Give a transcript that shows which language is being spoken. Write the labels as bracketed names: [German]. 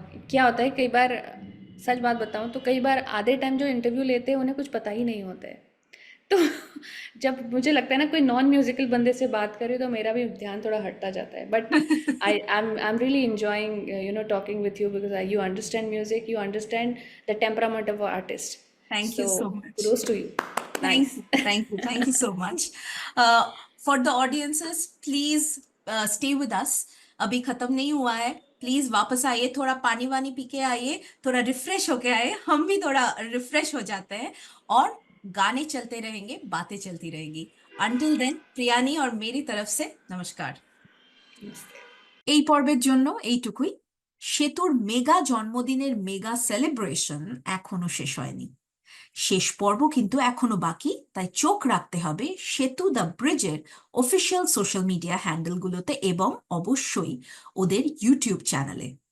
[Hindi] क्या होता है कई बार, सच बात बताऊं तो कई बार आधे टाइम जो इंटरव्यू लेते हैं उन्हें कुछ पता ही नहीं होता है. तो जब मुझे लगता है ना कोई नॉन म्यूजिकल बंदे से बात करे तो मेरा भी ध्यान थोड़ा हटता जाता है. [English] But I am really enjoying talking with you, because you understand music, you understand the temperament of artist. Thank you so much. Kudos to you. Thank you, thank you so much. For the audiences, please stay with us. [Hindi] अभी खत्म नहीं हुआ है, please वापस आइए, थोड़ा पानी वानी पी के आइए, थोड़ा रिफ्रेश होके आइए, हम भी थोड़ा रिफ्रेश हो जाते हैं, और गाने चलते रहेंगे, बातें चलती रहेगी. [English] Until then, [Hindi] প্রিয়ানি और मेरी तरफ से नमस्कार. [Bangla] এই পর্বের জন্য এইটুকুই. সেতুর মেগা জন্মদিনের মেগা সেলিব্রেশন এখনো শেষ হয়নি, শেষ পর্ব কিন্তু এখনো বাকি, তাই চোখ রাখতে হবে সেতু দ্য ব্রিজের অফিসিয়াল সোশ্যাল মিডিয়া হ্যান্ডেলগুলোতে এবং অবশ্যই ওদের ইউটিউব চ্যানেলে.